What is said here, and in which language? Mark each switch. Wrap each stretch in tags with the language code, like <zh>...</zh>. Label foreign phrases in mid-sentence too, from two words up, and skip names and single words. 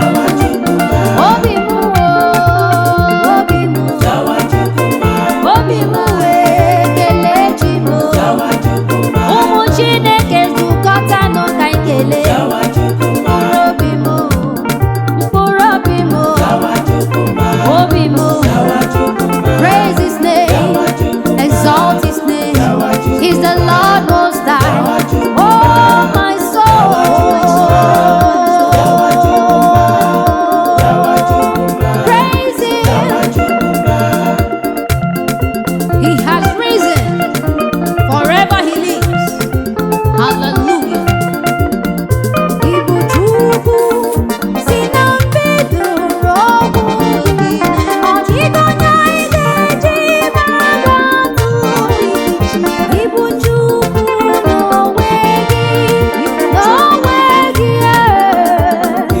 <ig>Zawa Chukwu Obi m, o, obi m, obi m wee kelee Chi m. Ụmụ Chineke zukọtanụ ka anyị kelee. Mkpụrụ obi m, mkpụrụ obi m, obi m.</ig> <en>Praise his name, exalt his name. He's the Lord Most High. Oh, my soul. Praise Him. He has risen. Forever He lives. Hallelujah.</en> <ig>Ibu Chukwu. Si na mbido ruo ọgwụgwụ, ọ dịghị onye anyị ga-eji mara atụ. Ị bụ Chukwu n'onwe gị, n'onwe gị, eh.</ig>